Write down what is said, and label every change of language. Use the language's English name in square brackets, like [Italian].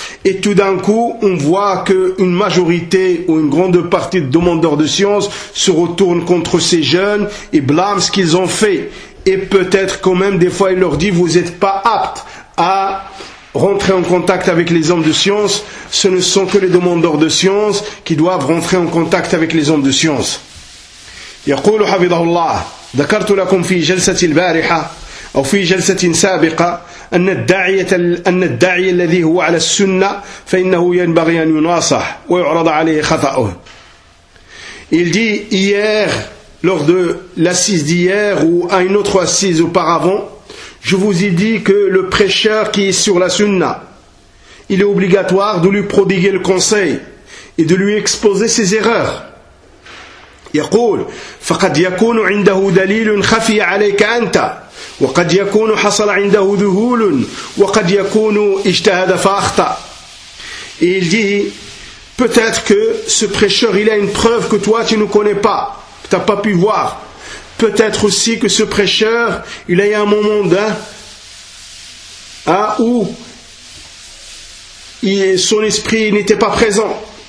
[French] Et tout d'un coup, on voit qu'une majorité ou une grande partie de demandeurs de science se retournent contre ces jeunes et blâment ce qu'ils ont fait. Et peut-être quand même, des fois, il leur dit: vous n'êtes pas aptes à rentrer en contact avec les hommes de science. Ce ne sont que les demandeurs de science qui doivent rentrer en contact avec les hommes de science. [Arabic] يقول حفظه الله: ذكرت لكم في جلسة البارحة أو في جلسة سابقة أن الداعية الذي هو على السنة فإنه ينبغي أن يناصح ويعرض عليه خطأه. [French] Il dit hier, lors de l'assise d'hier ou à une autre assise auparavant, je vous ai dit que le prêcheur qui est sur la sunna, il est obligatoire de lui prodiguer le conseil et de lui exposer ses erreurs. [Arabic] يقول فقد يكون عنده دليل خفي عليك أنت وقد يكون حصل عنده ذهول وقد يكون اجتهد فأخطأ. [French] Et il dit: peut-être que ce prêcheur il a une preuve que toi tu ne connais pas, que tu n'as pas pu voir. Peut-être aussi que ce prêcheur il a eu un moment où son esprit n'était pas présent.